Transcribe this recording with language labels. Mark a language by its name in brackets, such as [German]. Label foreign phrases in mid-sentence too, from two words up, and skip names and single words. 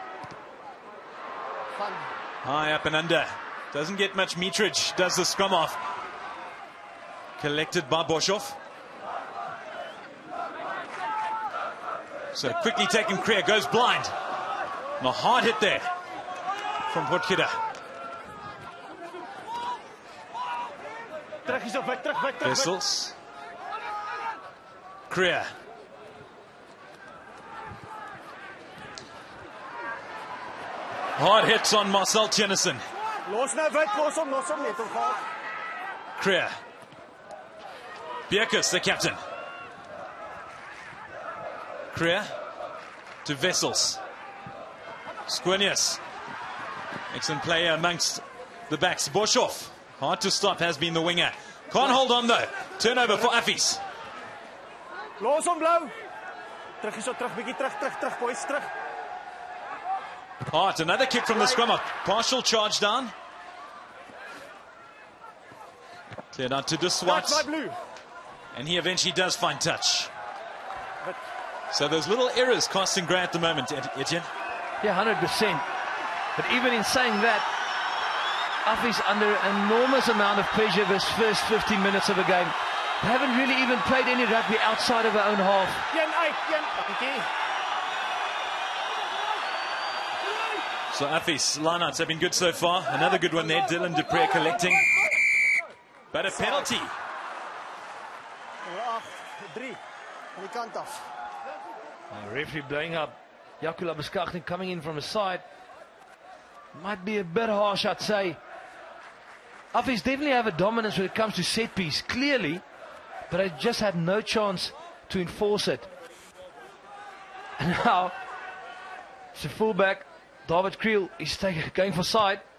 [English] High up and under. Doesn't get much meterage. Does the scrum off. Collected by Boshoff. So quickly taken Kriel. Goes blind. And a hard hit there from Potgieter. Wessels. Kriel. Hard hits on Marcel Tjennison. [Afrikaans] Los nou Wit, los hom net om gaan. [English] Kriel. Bjerkes, the captain. Kriel to Wessels. Skoeniers. Excellent player amongst the backs. Boshoff. Hard to stop, has been the winger. Can't hold on though. Turnover for Affies. [Afrikaans] Los hom blou. Terug hierso, terug, bietjie terug, boys, terug. [English] Hart, another kick from the scrum up. Partial charge down. Cleared out to De Swart. Touch my blue. And he eventually does find touch. So those little errors costing Gray at the moment, Etienne. Yeah, 100%. But even in saying that, Affies under an enormous amount of pressure this first 15 minutes of a game. They haven't really even played any rugby outside of our own half. So Affies lineouts have been good so far. Another good one there, Dylan Dupree collecting. But a penalty. [Afrikaans] 3 aan die kant af. [English] Referee blowing up. Jakula Beskagni coming in from the side. Might be a bit harsh, I'd say. Affies definitely have a dominance when it comes to set piece, clearly, but they just had no chance to enforce it. And now, it's a fullback, David Creel, he's going for side.